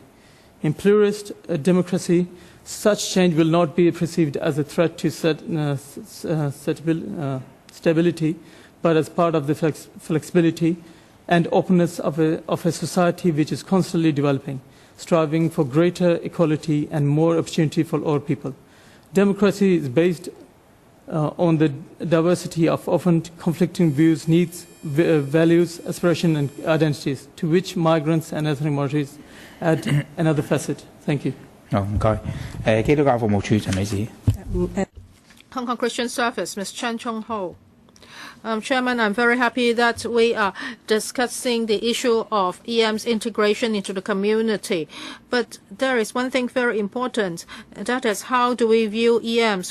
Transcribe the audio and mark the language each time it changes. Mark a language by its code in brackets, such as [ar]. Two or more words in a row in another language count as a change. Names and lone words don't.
[en] In pluralist democracy, such change will not be perceived as a threat to stability, but as part of the flexibility and openness of a society which is constantly developing, striving for greater equality and more opportunity for all people. Democracy is based on the diversity of often conflicting views, needs, values, aspirations, and identities, to which migrants and ethnic minorities add another facet. Thank you. [yue] 唔該。基督教服務處陳女士。 [en] Hong Kong Christian Service, Ms. Chen Chung Ho. Chairman, I'm very happy that we are discussing the issue of EM's integration into the community. But there is one thing very important, and that is how do we view EMs?